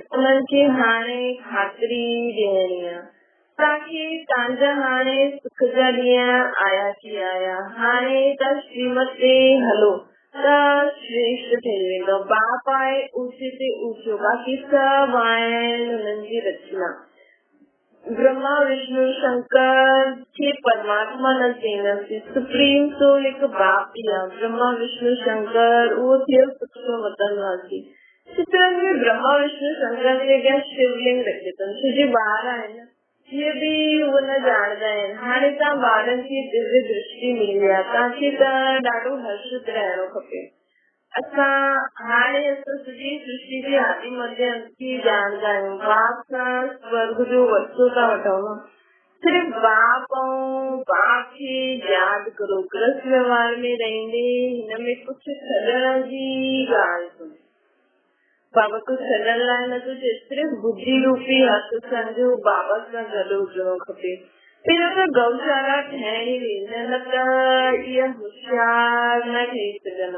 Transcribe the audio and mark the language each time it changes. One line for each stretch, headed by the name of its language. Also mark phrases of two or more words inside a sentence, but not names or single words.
Sindhi: उन्हनि खे हाणे ख़ातिरी ॾियणी आहे ताकि तव्हांजा हाणे सुख जा ॾींहं आया थी आया। हाणे त श्रीमत ते हलो त श्रेष्ठ थी वेंदो। बाप आहे ऊचे ते ऊचो, बाक़ी सभु आहिनि हुननि जी रचना। ब्रह्मा विष्णु शंकर खे परमात्मा न चईंदासीं।
English: Supreme Soul
Sindhi: हिकु बाप ई आहे। ब्रह्मा विष्णु शंकर उहो थियो सूक्ष्म वतनवासी। चित्रनि में ब्रह्मा विष्णु शंकर जे अॻियां शिवलिंग रखे अथनि। छोजी ॿार आहिनि इहे बि उहो न ॼाणंदा आहिनि। हाणे तव्हां ॿारनि खे दिव्य दृष्टि मिली आहे, तव्हांखे त ॾाढो हर्षित रहणो खपे। असां हाणे सॼी सृष्टि जे आदि मध्य अंत की ॼाणंदा आहियूं। बाप सां स्वर्ग जो वरितो था वठूं न, सिर्फ बाप ऐं बाप खे यादि करो। ग्रस्त व्यवहार में रहंदे हिन में कुझु छॾण जी ॻाल्हि कोन्हे। बाबा को छॾण लाइ नथो चए, सिर्फ बुद्धि रूपी हथ सम्झो बाबा सां गॾु हुजणो खपे। फिर त गौशाला ठहणी वेंदी, न त इहा होशियार न ठही सघंदा।